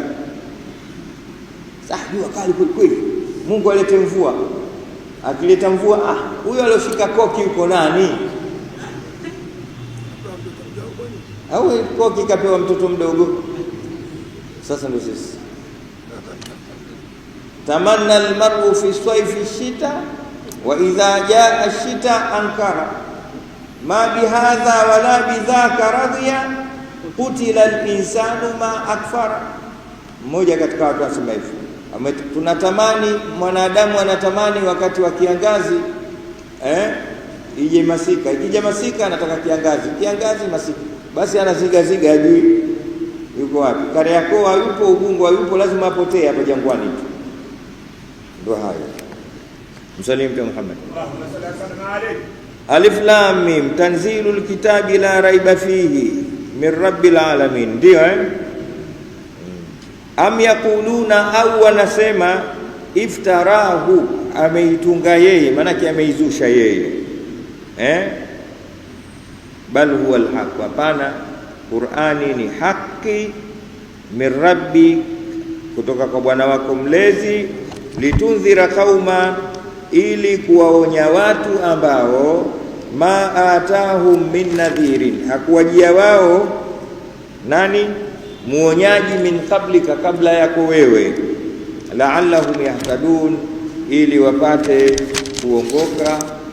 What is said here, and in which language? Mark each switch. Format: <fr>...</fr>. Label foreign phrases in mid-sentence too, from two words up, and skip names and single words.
<sw>Sasa jua kali kweli. Mungu alete mvua. Akileta mvua, huyo alioshika koki yuko nani? Au koki kapewa mtoto mdogo? Sasa ndio sisi.</sw> <ar>تمنى المرء في صيف شتاء وإذا جاء الشتاء أنكر ما بهذا ولا بذاك رضي قتل الإنسان ما أكفره.</ar> <sw>Mmoja katika watu asema hivi, tunatamani, mwanadamu anatamani wakati wa kiangazi ije masika. Ikija masika anataka kiangazi, kiangazi masika. Basi anaziga hajui yuko wapi. Kariakoo hayupo, Ubungo hayupo, lazima apotee hapa jangwani tu. Ndio hayo. Msalimu Mtume Muhammad.</sw> <ar>الم، تنزيل الكتاب لا ريب فيه من رب العالمين.</ar> <sw>Ndio</sw> <ar>أم يقولون,</ar> <sw>au wanasema, iftarahu, ameitunga yeye, maana yake ameizusha yeye.</sw> <ar>بل هو الحق,</ar> <sw>hapana, Qur'ani ni haki,</sw> <ar>من رب,</ar> <sw>kutoka kwa Bwana wako mlezi,</sw> <ar>لتنذر قوما,</ar> <sw>ili kuwaonya watu ambao</sw> <ar>ما أتاهم من نذير,</ar> <sw>hakuwajia wao nani muonyaji</sw> <ar>من قبلك,</ar> <sw>kabla yako wewe,</sw> <ar>لعلهم يهتدون,</ar> <sw>ili wapate kuongoka.</sw>